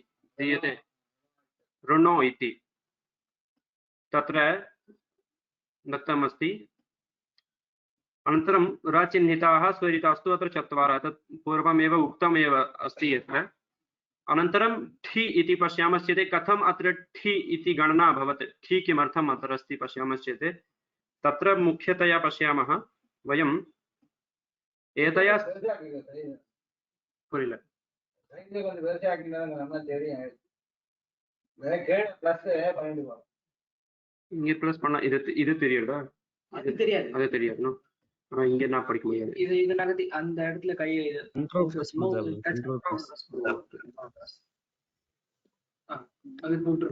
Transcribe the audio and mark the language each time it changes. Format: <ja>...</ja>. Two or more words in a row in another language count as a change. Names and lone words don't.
<sa>दीयते ऋणो इति तत्र दत्तमस्ति अनन्तरं रचिह्निताः स्वरितास्तु अत्र चत्वारः तत् पूर्वमेव उक्तमेव अस्ति यत्र अनन्तरं ठि इति पश्यामश्चेत् कथम् अत्र ठि इति गणना अभवत् ठि किमर्थम् अत्र अस्ति पश्यामश्चेत् तत्र मुख्यतया पश्यामः वयम् एतया புரியல</sa> <ta>கொஞ்சம் பெருசா ஆக்கினாங்க நம்ம தெரியும் கீழே பிளஸ் பண்ணிடுவோம் இங்க ப்ளஸ் பண்ணா இது தெரியுதா அது தெரியாது அது தெரியாது ஆனா இங்க நான் படிக்க முடியாது இது நகர்த்தி அந்த இடத்துல கையை அது போட்டு</ta>